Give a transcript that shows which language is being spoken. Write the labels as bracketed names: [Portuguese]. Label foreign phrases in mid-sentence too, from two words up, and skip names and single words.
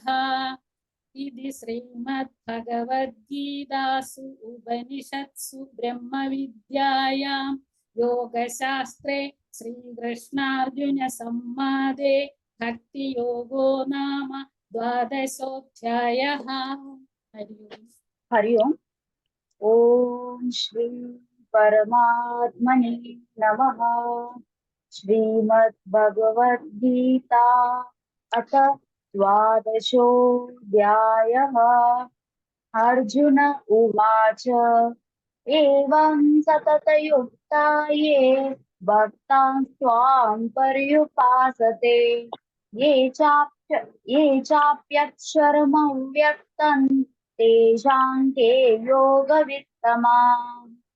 [Sanskrit] ഇതി ശ്രീമദ്ഭഗവദ്ഗീതാസു ഉപനിഷത്സു ബ്രഹ്മവിദ്യായാം യോഗശാസ്ത്രേ ശ്രീകൃഷ്ണാർജുന സംവാദേ ഭക്തിയോഗോ നാമ ദ്വാദശോധ്യായഃ. ഹരി ഓം. हरि ओम. ओम श्री परमात्मने नमः. श्रीमद्भगवद्गीता अथ द्वादशोऽध्यायः. अर्जुन उवाच एवं सततयुक्ता ये भक्तां त्वां पर्युपासते ये चाप्यक्षरमव्यक्तं तेषां के योगवित्तमाः.